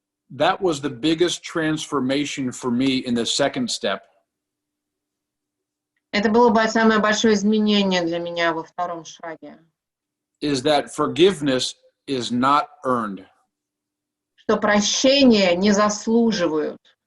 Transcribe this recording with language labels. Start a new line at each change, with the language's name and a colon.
English: That was the biggest transformation for me in the second step.
Russian: Это было бы самое большое изменение для меня во втором шаге.
English: Is that forgiveness is not earned.
Russian: Что прощения не заслуживают.